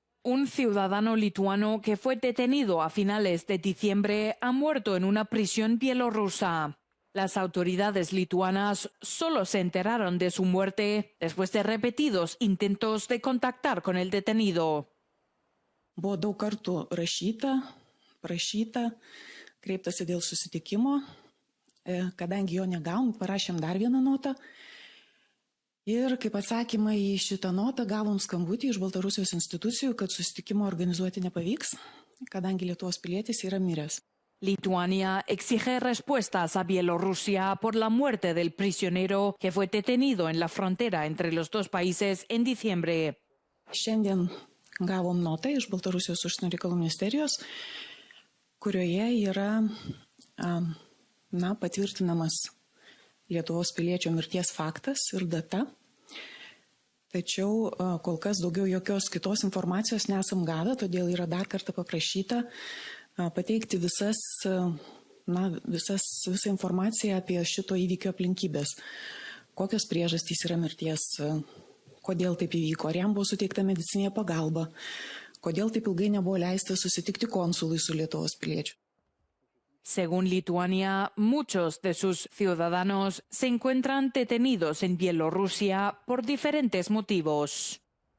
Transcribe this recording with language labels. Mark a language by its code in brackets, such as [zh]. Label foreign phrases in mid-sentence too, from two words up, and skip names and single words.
[es] Un ciudadano lituano que fue detenido a finales de diciembre ha muerto en una prisión bielorrusa. Las autoridades lituanas solo se enteraron de su muerte después de repetidos intentos de contactar con el detenido. [lt] Buvo daug kartų prašyta, kreiptasi dėl susitikimo, kadangi jo negavom, parašėm dar vieną notą. Ir kaip atsakymą į šitą notą gavom skambutį iš Baltarusijos institucijų, kad susitikimo organizuoti nepavyks, kadangi Lietuvos pilietis yra miręs. [es] Lituania exige respuestas a Bielorrusia por la muerte del prisionero que fue detenido en la frontera entre los dos países en diciembre. [lt] Šiandien gavom notą iš Baltarusijos užsienio reikalų ministerijos, kurioje yra patvirtinamas Lietuvos piliečio mirties faktas ir data. Tačiau kol kas daugiau jokios kitos informacijos nesam gavę, todėl yra dar kartą paprašyta pateikti visą informaciją apie šito įvykio aplinkybės. Kokios priežastys yra mirties, kodėl taip įvyko, ar jam buvo suteikta medicinė pagalba, kodėl taip ilgai nebuvo leista susitikti konsului su Lietuvos piliečiu. [es] Según Lituania, muchos de sus ciudadanos se encuentran detenidos en Bielorrusia por diferentes motivos.